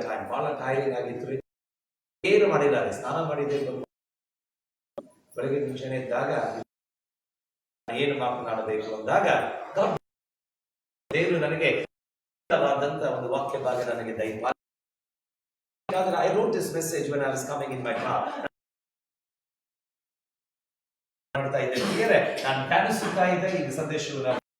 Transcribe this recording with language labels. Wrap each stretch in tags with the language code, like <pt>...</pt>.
<kn>ಬಹಳ ಟೈರಿಂಗ್ ಆಗಿತ್ತು. ಏನು ಮಾಡಿಲ್ಲ, ಸ್ನಾನ ಮಾಡಿದ್ದೆ. ಬೆಳಗ್ಗೆ ಮುಂಚೆನೆ ಇದ್ದಾಗ ಏನು ಮಾತನಾಡಬೇಕು ಅಂದಾಗ ದೇವರು ನನಗೆ ಒಂದು ವಾಕ್ಯ ಭಾಗ ನನಗೆ ದಯಪಾಲ.</kn> <en>I wrote this message when I was coming in my car.</en> <kn>ಮಾಡ್ತಾ ಇದ್ದೆ ಪ್ರಿಯರೇ, ನಾನು ಕಾಣಿಸುತ್ತಾ ಇದ್ದೆ ಈ ಸಂದೇಶವನ್ನು.</kn>